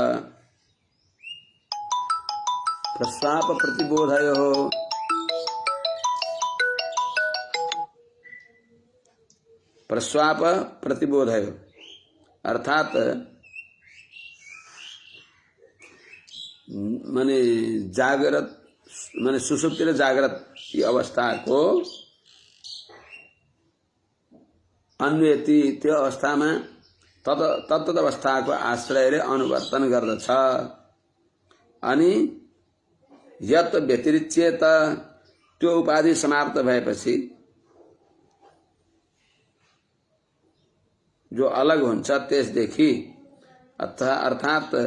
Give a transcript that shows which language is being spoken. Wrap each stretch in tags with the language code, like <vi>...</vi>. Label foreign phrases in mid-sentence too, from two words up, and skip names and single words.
<sa>प्रस्वाप प्रतिबोधयो प्रस्वाप प्रतिबोधयो अर्थात</sa> <ne>माने जागृत माने सुषुप्ति र जागृत की अवस्थाको अन्वेति त्यो अवस्थामा तत्त अवस्थाको आश्रयले अनुवर्तन गर्दछ। अनि</ne> <sa>यत व्यतिरिच्यत</sa> <ne>त्यो उपाधि समाप्त भएपछि जो अलग हुन्छ त्यसदेखि अर्थात</ne>